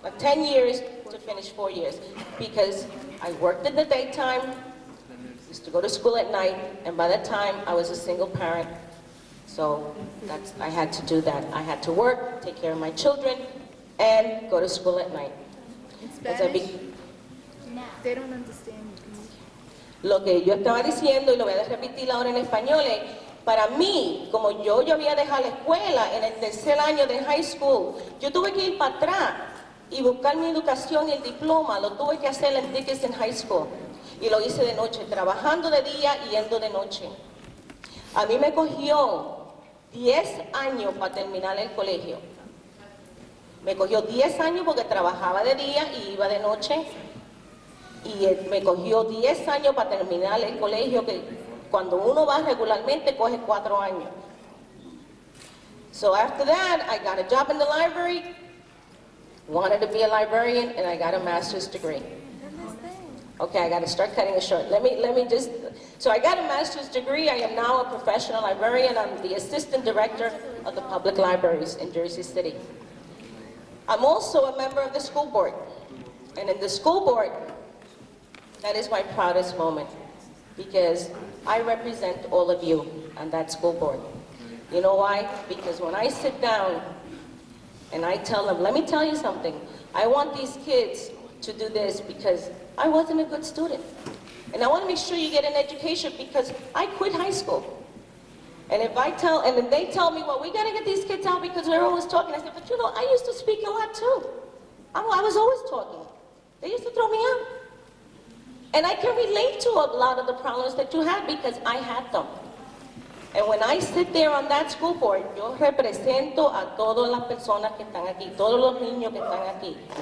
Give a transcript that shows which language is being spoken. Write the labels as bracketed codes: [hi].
[en] 10 years to finish 4 years. Because I worked in the daytime, used to go to school at night, and by that time I was a single parent. So I had to do that. I had to work, take care of my children, and go to school at night. In Spanish? They don't understand. [es] Lo que yo estaba diciendo, y lo voy a repetir ahora en español, es, para mí, como yo había dejado la escuela en el tercer año de high school, yo tuve que ir para atrás y buscar mi educación y el diploma. Lo tuve que hacer en Dickinson High School. Y lo hice de noche, trabajando de día y yendo de noche. A mí me cogió 10 años para terminar el colegio. Me cogió 10 años porque trabajaba de día y iba de noche. Y me cogió 10 años para terminar el colegio, que Cuando uno va regularmente, coge 4 años. [en] So after that, I got a job in the library, wanted to be a librarian, and I got a master's degree. Okay, I got to start cutting it short. Let me just, so I got a master's degree. I am now a professional librarian. I'm the assistant director of the public libraries in Jersey City. I'm also a member of the school board. And in the school board, that is my proudest moment because I represent all of you on that school board. You know why? Because when I sit down and I tell them, let me tell you something, I want these kids to do this because I wasn't a good student. And I want to make sure you get an education because I quit high school. And if I tell, and then they tell me, well, we got to get these kids out because they're always talking. I said, but you know, I used to speak a lot too. I was always talking. They used to throw me out. And I can relate to a lot of the problems that you had because I had them. And when I sit there on that school board, [es] yo represento a todas las personas que están aquí, todos los niños que están aquí.